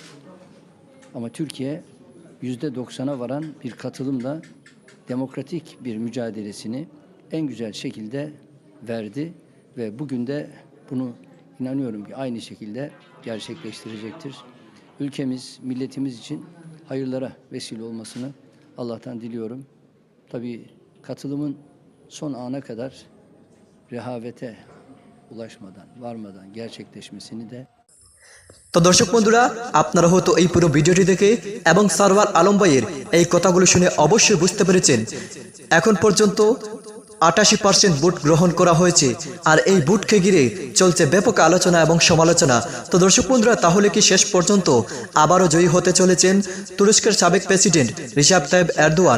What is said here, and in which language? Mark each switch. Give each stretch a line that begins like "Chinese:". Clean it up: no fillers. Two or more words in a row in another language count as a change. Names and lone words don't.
Turkish: Ama Türkiye %90'a varan bir katılımla demokratik bir mücadelesini en güzel şekilde verdi ve bugün de bunu inanıyorum ki aynı şekilde gerçekleştirecektir. Ülkemiz, milletimiz için hayırlara vesile olmasını Allah'tan diliyorum. Tabii katılımın son ana kadar rehavete ulaşmadan, varmadan gerçekleşmesini de
Bangla: তো দর্শক বন্ধুরা, আপনারা হয়তো এই পুরো ভিডিওটি দেখে এবং সরওয়ার আলম ভাইয়ের এই কথাগুলো শুনে অবশ্যই বুঝতে পেরেছেন এখন পর্যন্ত ৮৮% ভোট গ্রহণ করা হয়েছে আর এই ভোটকে ঘিরে চলছে ব্যাপক আলোচনা এবং সমালোচনা। তো দর্শক বন্ধুরা, তাহলে কি শেষ পর্যন্ত আবারও জয়ী হতে চলেছেন তুরস্কের সাবেক প্রেসিডেন্ট রিসেপ তাইয়িপ এরদোয়ান?